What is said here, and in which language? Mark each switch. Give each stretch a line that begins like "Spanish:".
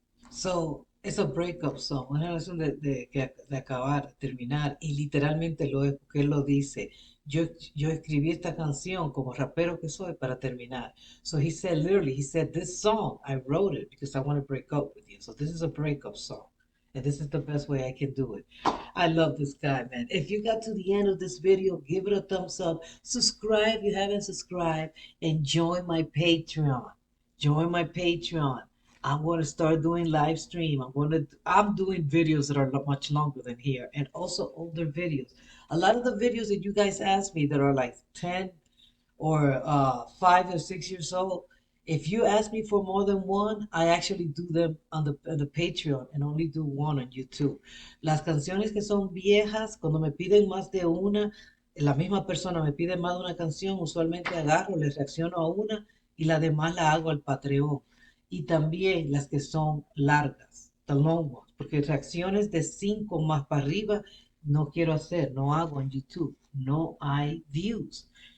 Spanish: So, es
English: a breakup song,
Spanish: una canción de acabar, terminar, y literalmente lo es, porque él lo dice. Yo, yo escribí esta canción como rapero que soy para terminar.
English: So he said, literally, he said, this song, I wrote it because I want to break up with you. So this is a breakup song. And this is the best way I can do it. I love this guy, man. If you got to the end of this video, give it a thumbs up. Subscribe if you haven't subscribed. And join my Patreon. Join my Patreon. I'm going to start doing live stream. I'm doing videos that are much longer than here and also older videos. A lot of the videos that you guys ask me that are like 10 or 5 or 6 years old, if you ask me for more than one, I actually do them on the Patreon and only do one on YouTube.
Spanish: Las canciones que son viejas, cuando me piden más de una, la misma persona me pide más de una canción, usualmente agarro, les reacciono a una y la demás la hago al Patreon. Y también las que son largas,
English: the long ones,
Spanish: porque reacciones de 5 más para arriba no quiero hacer, no hago en YouTube, no hay views.